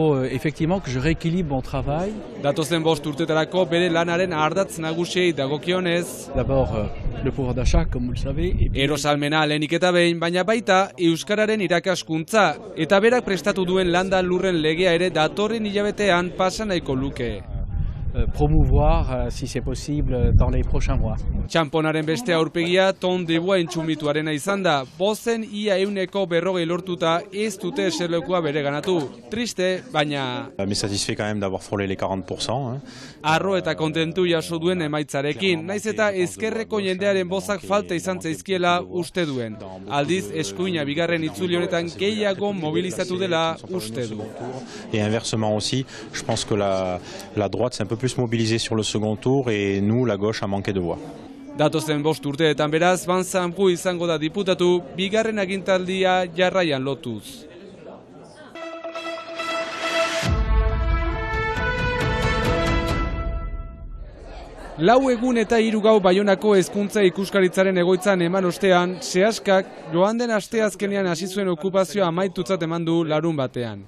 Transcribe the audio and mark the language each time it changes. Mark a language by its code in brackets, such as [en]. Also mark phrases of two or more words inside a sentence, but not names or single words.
[eu] Datozen 5 urtetarako bere lanaren ardatz nagusiei dagokionez, erosalmena lehenik eta behin, baina baita euskararen irakaskuntza eta berak prestatu duen landa lurren legea ere datorren hilabetean pasa nahiko luke. [fr] promouvoir, si c'est possible, dans les prochains mois. [eu] Txamponaren beste aurpegia Ton Debois entzumituarena izan da. Bozen ia 140 lortuta ez dute eserlekua bere ganatu. Triste, baina... [fr] Mais satisfait quand même d'avoir frôlé les 40%. [eu] Arro eta kontentu jaso duen emaitzarekin, naiz eta ezkerreko jendearen bozak falta izan zaizkiela uste duen. Aldiz, eskuina bigarren itzuli honetan gehiago mobilizatu dela uste du. [fr] Et inversement aussi, je pense que la droite s'est un peu plus mobilisée sur le second tour et nous, la gauche, a manqué de voix. [eu] Datozen 5 urteetan beraz, Vincent Brou izango da diputatu, bigarren agintaldia jarraian lotuz. Lau egun eta 3 gau Baionako hezkuntza ikuskaritzaren egoitzan eman ostean, Seaskak joan den asteazkenean hasi zuen okupazioa amaitutzat eman du larun batean.